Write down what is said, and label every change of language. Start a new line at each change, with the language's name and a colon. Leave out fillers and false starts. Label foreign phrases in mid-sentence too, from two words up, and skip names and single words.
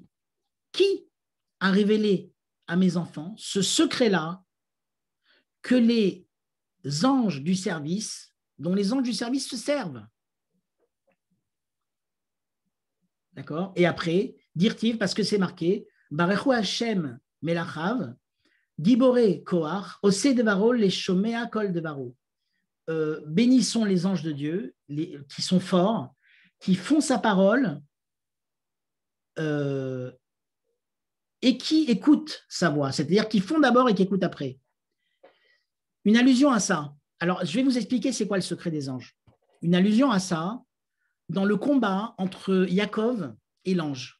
French: Qui a révélé à mes enfants ce secret-là que les anges du service, dont les anges du service se servent? D'accord? Et après, dirtiv, parce que c'est marqué,
Hebrew: ברכו השם מלאכיו גבורי כח עושי דברו לשמוע קול דברו.
French: Bénissons les anges de Dieu, qui sont forts, qui font sa parole et qui écoutent sa voix, c'est-à-dire qui font d'abord et qui écoutent après. Une allusion à ça. Alors, je vais vous expliquer c'est quoi le secret des anges. Une allusion à ça, dans le combat entre Yaakov et l'ange.